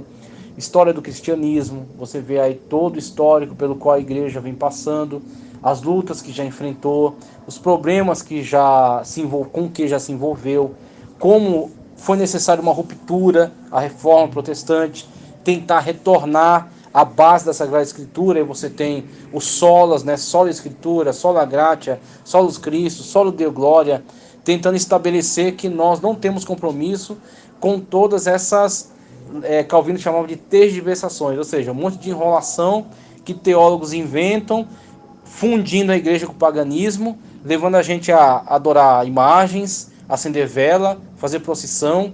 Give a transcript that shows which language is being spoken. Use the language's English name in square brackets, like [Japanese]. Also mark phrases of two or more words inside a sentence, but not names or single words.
[Portuguese] História do cristianismo, você vê aí todo o histórico pelo qual a igreja vem passando, as lutas que já enfrentou, os problemas que com que já se envolveu, como foi necessária uma ruptura, a reforma protestante, tentar retornar à base da Sagrada Escritura. E você tem os solas, né, [Latin] sola Escritura, sola gratia, solus Christus, solo Deo Glória, [Portuguese] tentando estabelecer que nós não temos compromisso com todas essas, Calvino chamava de tergiversações, ou seja, um monte de enrolação que teólogos inventam, fundindo a igreja com o paganismo, levando a gente a adorar imagens, acender vela, fazer procissão.